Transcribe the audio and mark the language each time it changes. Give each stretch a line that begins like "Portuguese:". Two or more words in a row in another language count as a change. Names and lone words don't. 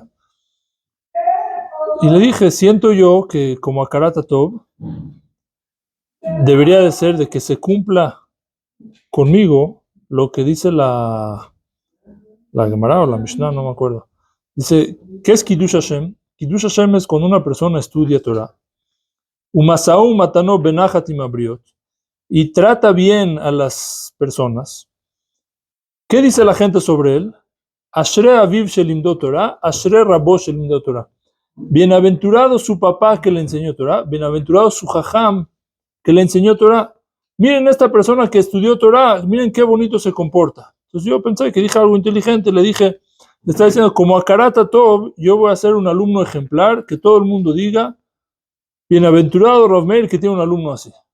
Spanish: Y le dije, siento yo que como
Hebrew: הכרת טוב
Spanish: debería de ser de que se cumpla conmigo lo que dice la Gemara o la Mishnah, no me acuerdo. Dice, ¿qué es
Hebrew: קידוש השם? קידוש השם
Spanish: es cuando una persona estudia Torah.
Hebrew: ומשאו ומתנו בנחת עם הבריות.
Spanish: Y trata bien a las personas. ¿Qué dice la gente sobre él?
Hebrew: אשרי אביו שלמדו תורה, אשרי רבו שלמדו תורה.
Spanish: Bienaventurado su papá que le enseñó Torah, bienaventurado su jajam que le enseñó Torah. Miren esta persona que estudió Torah, miren qué bonito se comporta. Entonces yo pensé que dije algo inteligente, le está diciendo, como a
Hebrew: הכרת טוב,
Spanish: yo voy a ser un alumno ejemplar, que todo el mundo diga, bienaventurado Rav Meir que tiene un alumno así.